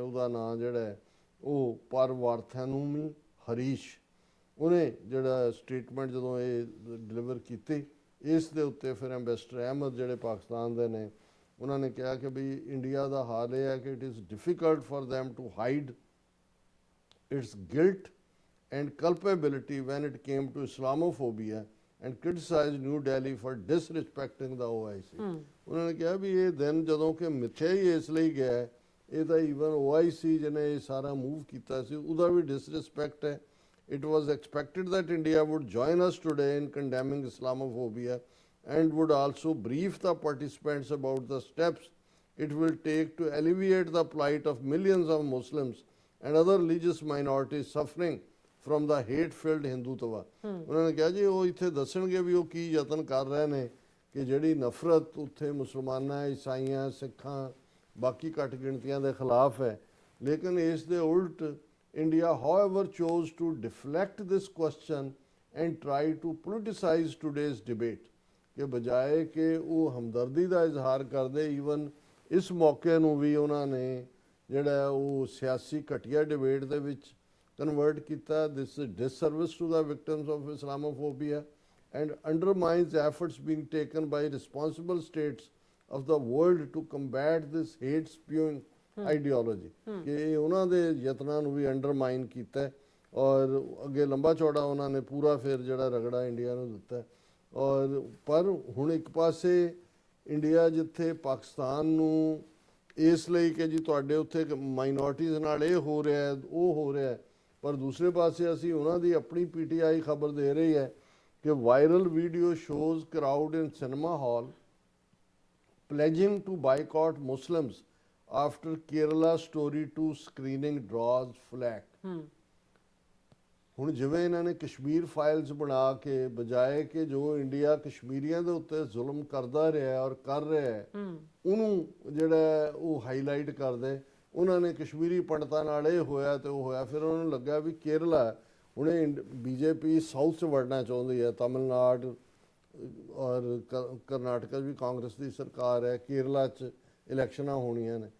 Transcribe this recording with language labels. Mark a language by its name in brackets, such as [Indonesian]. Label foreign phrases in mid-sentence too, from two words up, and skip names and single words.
[Punjabi] ਉਹਦਾ ਨਾਂ ਜਿਹੜਾ ਹੈ ਉਹ ਪਰਵਾਰਥੈਨੂਮੀ ਹਰੀਸ਼, ਉਹਨੇ ਜਿਹੜਾ ਸਟੇਟਮੈਂਟ ਜਦੋਂ ਇਹ ਡਿਲੀਵਰ ਕੀਤੀ, ਇਸ ਦੇ ਉੱਤੇ ਫਿਰ ਐਂਬੈਸਡਰ ਅਹਿਮਦ ਜਿਹੜੇ ਪਾਕਿਸਤਾਨ ਦੇ ਨੇ ਉਹਨਾਂ ਨੇ ਕਿਹਾ ਕਿ ਵੀ ਇੰਡੀਆ ਦਾ ਹਾਲ ਇਹ ਹੈ ਕਿ [English] it is difficult for them to hide its guilt and culpability when it came to Islamophobia and criticized New Delhi for disrespecting the OIC. [Punjabi] ਉਹਨਾਂ ਨੇ ਕਿਹਾ ਵੀ ਇਹ ਦਿਨ ਜਦੋਂ ਕਿ ਮਿੱਥਿਆ ਹੀ ਇਸ ਲਈ ਗਿਆ ਹੈ, ਇਹ ਤਾਂ ਈਵਨ OIC ਜਿਹਨੇ ਇਹ ਸਾਰਾ ਮੂਵ ਕੀਤਾ ਸੀ ਉਹਦਾ ਵੀ ਡਿਸਰਿਸਪੈਕਟ ਹੈ. [English] It was expected that India would join us today in condemning Islamophobia and would also brief the participants about the steps it will take to alleviate the plight of millions of Muslims and other religious minorities suffering from the hate-filled Hindutva. [Punjabi] ਉਹਨਾਂ ਨੇ ਕਿਹਾ ਜੀ ਉਹ ਇੱਥੇ ਦੱਸਣਗੇ ਵੀ ਉਹ ਕੀ ਯਤਨ ਕਰ ਰਹੇ ਨੇ ਕਿ ਜਿਹੜੀ ਨਫ਼ਰਤ ਉੱਥੇ ਮੁਸਲਮਾਨਾਂ, ਈਸਾਈਆਂ, ਸਿੱਖਾਂ, ਬਾਕੀ ਘੱਟ ਗਿਣਤੀਆਂ ਦੇ ਖਿਲਾਫ ਹੈ. ਲੇਕਿਨ ਇਸ ਦੇ ਉਲਟ India, [English] however, chose to deflect this question and try to politicize today's debate. [Punjabi] ਕਿ ਬਜਾਏ ਕਿ ਉਹ ਹਮਦਰਦੀ ਦਾ ਇਜ਼ਹਾਰ ਕਰਦੇ, ਈਵਨ ਇਸ ਮੌਕੇ ਨੂੰ ਵੀ ਉਹਨਾਂ ਨੇ ਜਿਹੜਾ ਉਹ ਸਿਆਸੀ ਘਟੀਆ ਡਿਬੇਟ ਦੇ ਵਿੱਚ ਕਨਵਰਟ ਕੀਤਾ. [English] This is disservice to the victims of Islamophobia and undermines efforts being taken by responsible states of the world to combat this hate spewing ਆਈਡੀਓਲੋਜੀ. [Punjabi] ਕਿ ਇਹ ਉਹਨਾਂ ਦੇ ਯਤਨਾਂ ਨੂੰ ਵੀ ਅੰਡਰਮਾਈਨ ਕੀਤਾ ਔਰ ਅੱਗੇ ਲੰਬਾ ਚੌੜਾ ਉਹਨਾਂ ਨੇ ਪੂਰਾ ਫਿਰ ਜਿਹੜਾ ਰਗੜਾ ਇੰਡੀਆ ਨੂੰ ਦਿੱਤਾ. ਔਰ ਪਰ ਹੁਣ ਇੱਕ ਪਾਸੇ ਇੰਡੀਆ ਜਿੱਥੇ ਪਾਕਿਸਤਾਨ ਨੂੰ ਇਸ ਲਈ ਕਿ ਜੀ ਤੁਹਾਡੇ ਉੱਥੇ ਮਾਈਨੋਰਟੀਜ਼ ਨਾਲ ਇਹ ਹੋ ਰਿਹਾ ਹੈ, ਉਹ ਹੋ ਰਿਹਾ ਹੈ, ਪਰ ਦੂਸਰੇ ਪਾਸੇ ਅਸੀਂ ਉਹਨਾਂ ਦੀ ਆਪਣੀ PTI ਖਬਰ ਦੇ ਰਹੀ ਹੈ ਕਿ [English] viral video shows crowd in cinema hall pledging to boycott Muslims after Kerala Story 2 screening draws flack. [Punjabi] ਹੁਣ ਜਿਵੇਂ ਇਹਨਾਂ ਨੇ ਕਸ਼ਮੀਰ ਫਾਈਲਸ ਬਣਾ ਕੇ ਬਜਾਏ ਕਿ ਜੋ ਇੰਡੀਆ ਕਸ਼ਮੀਰੀਆਂ ਦੇ ਉੱਤੇ ਜ਼ੁਲਮ ਕਰਦਾ ਰਿਹਾ ਔਰ ਕਰ ਰਿਹਾ ਹੈ ਉਹਨੂੰ ਜਿਹੜਾ ਉਹ ਹਾਈਲਾਈਟ ਕਰਦੇ, ਉਹਨਾਂ ਨੇ ਕਸ਼ਮੀਰੀ ਪੰਡਤਾਂ ਨਾਲ ਇਹ ਹੋਇਆ ਤੇ ਉਹ ਹੋਇਆ. ਫਿਰ ਉਹਨਾਂ ਨੂੰ ਲੱਗਾ ਵੀ ਕੇਰਲਾ ਹੁਣੇ BJP ਸਾਊਥ 'ਚ ਵੜਨਾ ਚਾਹੁੰਦੀ ਹੈ, ਤਮਿਲਨਾਡੂ ਔਰ ਕਰਨਾਟਕਾ ਵੀ ਕਾਂਗਰਸ ਦੀ ਸਰਕਾਰ ਹੈ, ਕੇਰਲਾ 'ਚ ਇਲੈਕਸ਼ਨਾਂ ਹੋਣੀਆਂ ਨੇ.